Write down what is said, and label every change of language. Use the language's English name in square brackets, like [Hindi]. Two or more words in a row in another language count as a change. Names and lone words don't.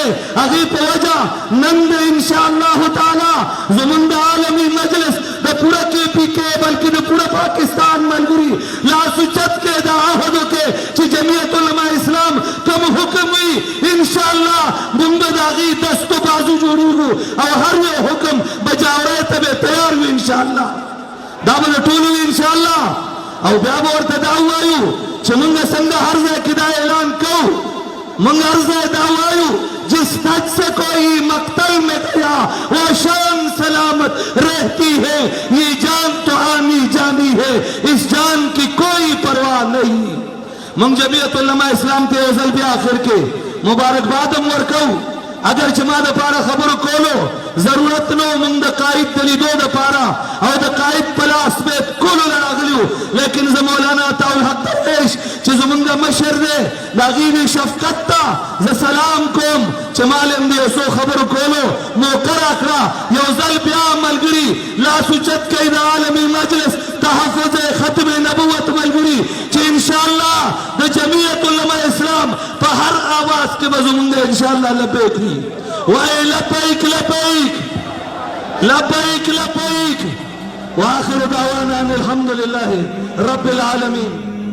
[Pashto] هغې په وجه نن د انشاءالله تعالی زمونږ د عالمی مجلس د پوره کې پی کې بلکې د پوره پاکستان ملګري لاس اوچت کې دا عهد وکړي چې جمعیت علماء اسلام کوم حکم وي انشاءالله موږ به د هغې دست و بازو جوړېږو او هر یو حکم بجاوړی ته به تیار وي انشاءالله. دا به د ټولو وي انشاءالله. او بیا به ورته دا ووایو چې موږ څنګه هر ځای کې دا اعلان کوو موږ هر ځای دا وایو [Urdu] جس تج سے کوئی مقتل میں گیا وہ شان سلامت رہتی ہے یہ جان تو آنی جانی ہے اس جان کی کوئی پرواہ نہیں. [Pashto] موږ جمعیت علماء اسلام ته یو ځل بیا آخر کې مبارکباد هم ورکوو. اگر چې ما دپاره خبرو کولو ضرورت نو موږ د قائد د لیدو دپاره او د قائد په لاس بیت کولو نه راغلي وو، لیکن زه مولانا الحق درویش چې زموږ د مشر دی د هغې د شفقت ته زه سلام کوم چې مال هم د یو څو خبرو کولو موقع راکړه. یو ځل بیا ملګري لاس اوچت کوي د عالمي مجلس تحفظ ختم نبوت ملګري چې انشاءالله د جمعیت علماء اسلام په هر آواز کې به زموږ انشاءالله لبیک وي. وایي لبیک لبیک لبیک لبیک. [Arabic] واخر دعوانا ان الحمد لله رب العالمين.